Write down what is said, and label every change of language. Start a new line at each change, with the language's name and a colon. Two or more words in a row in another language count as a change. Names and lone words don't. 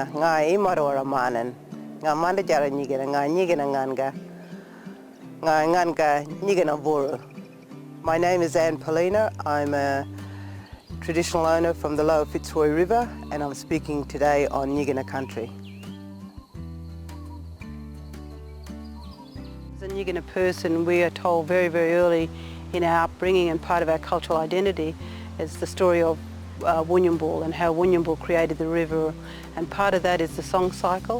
Nyikina: ngai imarora manen, nga manda jara nyigena, nga nyigena nganga, nga nganga nyigena vuru.
English: My name is Anne Poelina. I'm a traditional owner from the Lower Fitzroy River, and I'm speaking today on Nyikina country. As a Nyikina person, we are told very, very early in our upbringing, and part of our cultural identity is the story of Wunyambul and how Wunyambul created the river, and part of that is the song cycle.